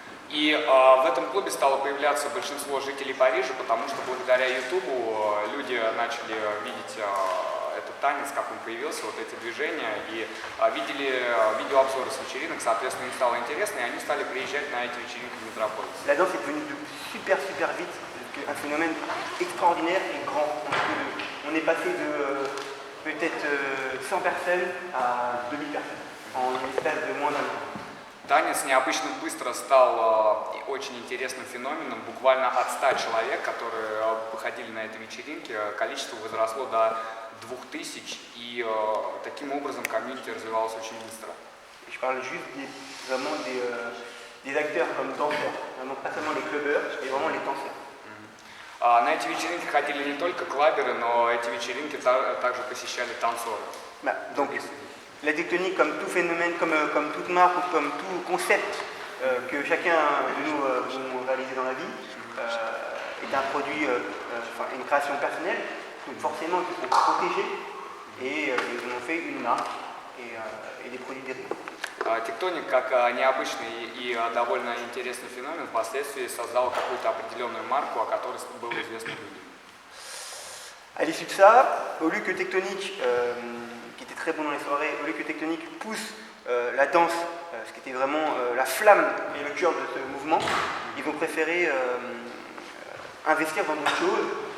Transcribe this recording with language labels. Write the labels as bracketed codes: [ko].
[ru] И в этом клубе стало появляться большинство жителей Парижа, потому что благодаря Ютубу люди начали видеть этот танец, как он появился, вот эти движения, и видели видеообзоры с вечеринок, соответственно, им стало интересно, и они стали приезжать на эти вечеринки в Метрополис. [fr] La danse est devenue super vite, un phénomène extraordinaire et grand. On est passé de peut-être 100 personnes à 2000 personnes en une espèce de moins d'un an. [ru] Танец необычно быстро стал очень интересным феноменом. Буквально от 100 человек, которые выходили на эти вечеринки, количество возросло до 2000, и таким образом комьюнити развивалось очень быстро. [fr] Je parle juste vraiment des acteurs comme danseurs, vraiment pas seulement les clubbers, mais vraiment les danseurs. [ru] На эти вечеринки ходили не только клаберы, но эти вечеринки также посещали танцоры. [fr] Donc, la tectonique, comme tout phénomène, comme toute marque ou comme tout concept que chacun de nous vont réaliser dans la vie, est un produit, une création personnelle. Donc forcément, ils sont protégés et ils en ont fait une marque et des produits dérivés. [ru] Тектоник, как необычный и довольно интересный феномен, впоследствии создал какую-то определенную марку, о которой было известно людям. [fr] À l'issue de ça, au lieu que Tectonic, qui était très bon dans les soirées, au lieu que Tectonic pousse la danse, ce qui était vraiment la flamme et le cœur de ce mouvement, ils ont préféré investir dans d'autres choses,